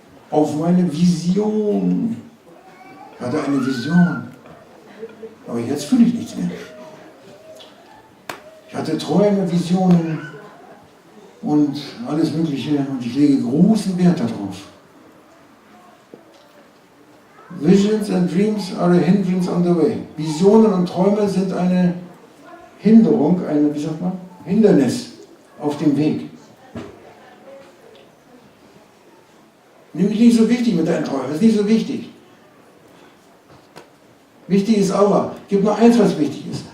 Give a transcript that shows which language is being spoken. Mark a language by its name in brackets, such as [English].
[German] Auf meine Vision. Ich hatte eine Vision. Aber jetzt fühle ich nichts mehr. Ich hatte Träume, Visionen und alles Mögliche und ich lege großen Wert darauf. [English] Visions and dreams are a hindrance on the way. [German] Visionen und Träume sind eine Hinderung, wie sagt man? Hindernis auf dem Weg. Nämlich nicht so wichtig mit deinen Träumen, das ist nicht so wichtig. Wichtig ist Allah. Es gibt nur eins, was wichtig ist.